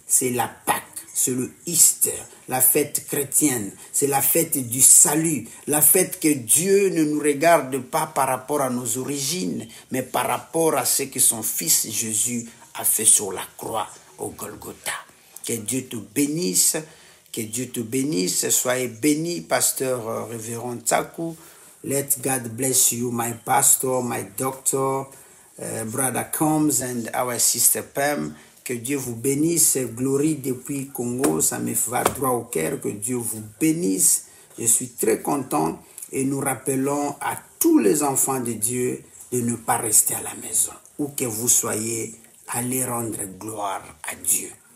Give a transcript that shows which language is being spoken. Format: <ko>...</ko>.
<fr>c'est la Pâque, c'est le Easter, la fête chrétienne, c'est la fête du salut, la fête que Dieu ne nous regarde pas par rapport à nos origines, mais par rapport à ce que son Fils Jésus a fait sur la croix au Golgotha. Que Dieu te bénisse, que Dieu te bénisse. Soyez bénis, pasteur révérend Tsakou.</fr> <en>Let God bless you, my pastor, my doctor, brother Combs and our sister Pam.</en> <fr>Que Dieu vous bénisse. Glory depuis Congo, ça me va droit au cœur. Que Dieu vous bénisse. Je suis très content et nous rappelons à tous les enfants de Dieu de ne pas rester à la maison. Où que vous soyez, allez rendre gloire à Dieu.</fr>